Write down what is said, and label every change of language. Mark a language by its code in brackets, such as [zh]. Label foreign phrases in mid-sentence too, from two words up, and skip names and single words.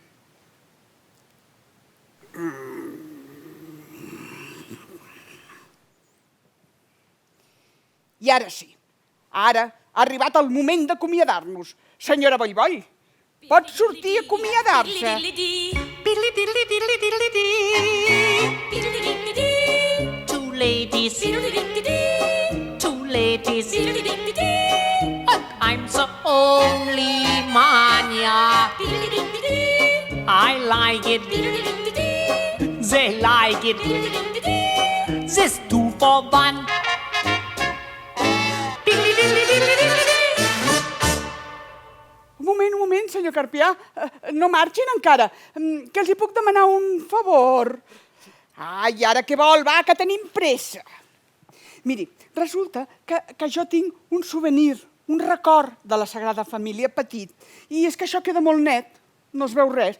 [ca] I ara sí, ara ha arribat el moment d'acomiadar-nos. Senyora Ballboll, pot sortir a acomiadar-se. [en] Two ladies, and I'm the only man, yeah. I like it, they like it, this 2 for 1. [ca] Un moment, senyor Carpià, no marxin encara, que els hi puc demanar un favor. Ai, ara què vol? Va, que tenim pressa. Miri, resulta que jo tinc un souvenir, un record de la Sagrada Família petit, i és que això queda molt net, no es veu res.